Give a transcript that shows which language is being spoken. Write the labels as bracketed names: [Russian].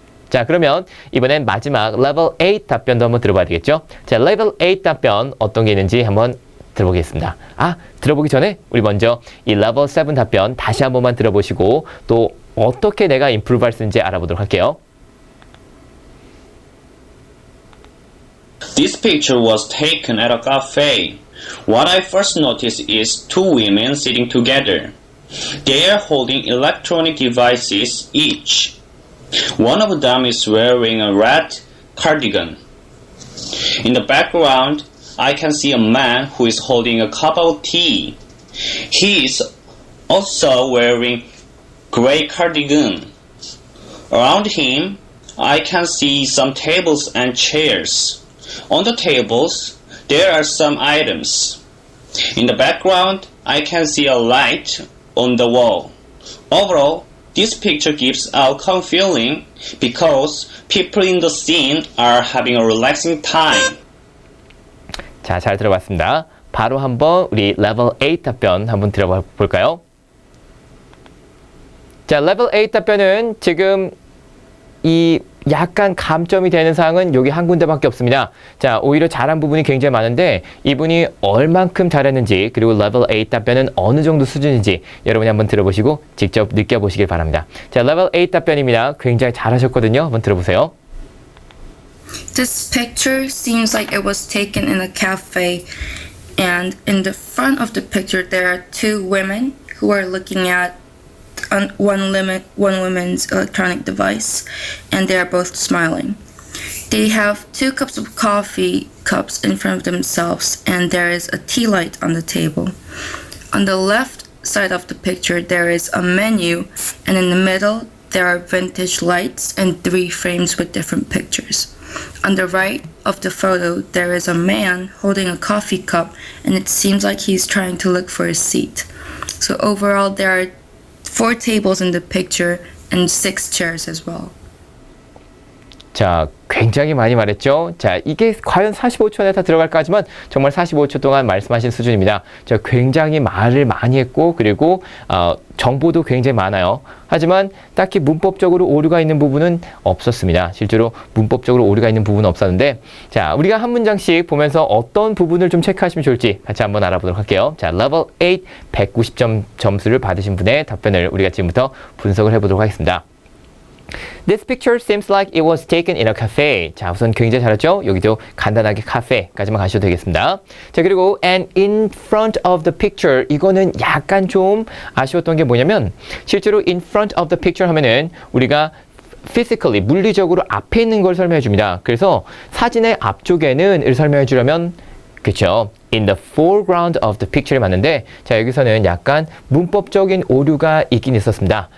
[Korean] 자, 그러면 이번엔 마지막 레벨 8 답변도 한번 들어봐야 되겠죠? 자, 레벨 8 답변 어떤 게 있는지 한번 들어보겠습니다. 아, 들어보기 전에 우리 먼저 이 레벨 7 답변 다시 한 번만 들어보시고 또 어떻게 내가 임프루브 할 수 있는지 알아보도록 할게요. [English] This picture was taken at a cafe. What I first noticed is two women sitting together. They are holding electronic devices each. One of them is wearing a red cardigan. In the background, I can see a man who is holding a cup of tea. He is also wearing gray cardigan. Around him, I can see some tables and chairs. On the tables, there are some items. In the background, I can see a light on the wall. Overall, this picture gives a calm feeling because people in the scene are having a relaxing time. [Korean] 자, 잘 들어봤습니다. 바로 한번 우리 레벨 8 답변 한번 들어봐 볼까요? 자, 레벨 8 답변은 지금 이 약간 감점이 되는 사항은 여기 한 군데밖에 없습니다. 자, 오히려 잘한 부분이 굉장히 많은데 이분이 얼만큼 잘했는지 그리고 레벨 8 답변은 어느 정도 수준인지 여러분이 한번 들어보시고 직접 느껴보시길 바랍니다. 자, 레벨 8 답변입니다. 굉장히 잘하셨거든요. 한번 들어보세요. [English] This picture seems like it was taken in a cafe, and in the front of the picture there are two women who are looking at one woman's electronic device, and they are both smiling. They have 2 cups of coffee cups in front of themselves, and there is a tea light on the table. On the left side of the picture there is a menu, and in the middle there are vintage lights and 3 frames with different pictures. On the right of the photo there is a man holding a coffee cup, and it seems like he's trying to look for a seat. So overall there are 4 tables in the picture and 6 chairs as well. [Korean] 자, 굉장히 많이 말했죠. 자, 이게 과연 45초 안에 다 들어갈까 하지만 정말 45초 동안 말씀하신 수준입니다. 자, 굉장히 말을 많이 했고 그리고 정보도 굉장히 많아요. 하지만 딱히 문법적으로 오류가 있는 부분은 없었습니다. 실제로 문법적으로 오류가 있는 부분은 없었는데 자, 우리가 한 문장씩 보면서 어떤 부분을 좀 체크하시면 좋을지 같이 한번 알아보도록 할게요. 자, 레벨 8 190점 점수를 받으신 분의 답변을 우리가 지금부터 분석을 해보도록 하겠습니다. [English] This picture seems like it was taken in a cafe. [Korean] 자, 우선 굉장히 잘했죠? 여기도 간단하게 카페까지만 가셔도 되겠습니다. 자, 그리고 [English] and in front of the picture. [Korean] 이거는 약간 좀 아쉬웠던 게 뭐냐면 실제로 [English] in front of the picture [Korean] 하면은 우리가 physically, 물리적으로 앞에 있는 걸 설명해 줍니다. 그래서 사진의 앞쪽에는을 설명해 주려면 그렇죠. [English] In the foreground of the picture [Korean] 이 맞는데 자, 여기서는 약간 문법적인 오류가 있긴 있었습니다.